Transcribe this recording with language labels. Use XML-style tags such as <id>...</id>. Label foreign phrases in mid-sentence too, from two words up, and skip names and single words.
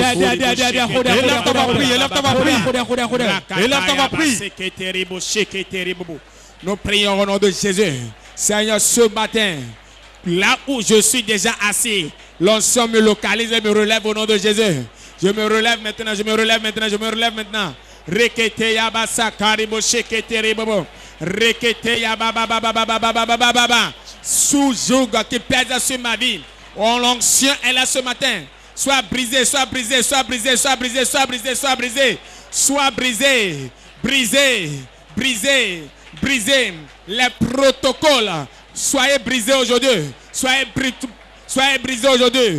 <fr>Élève ta prière. Élève ta prière. Élève ta prière. Nous prions au nom de Jésus. Seigneur, ce matin, là où je suis déjà assis, l'onction me localise et me relève au nom de Jésus. Je me relève maintenant, je me relève maintenant, je me relève maintenant. Rekete yabasa karibo shekete ribobo. Rekete yababa. Sous joug qui pèse sur ma vie. Oh, l'onction est là ce matin. Sois brisé, sois brisé, sois brisé, sois brisé, sois brisé, sois brisé. Sois brisé, brisé, brisé. Brisez les protocoles. Soyez brisés aujourd'hui. Soyez brisés aujourd'hui.</fr>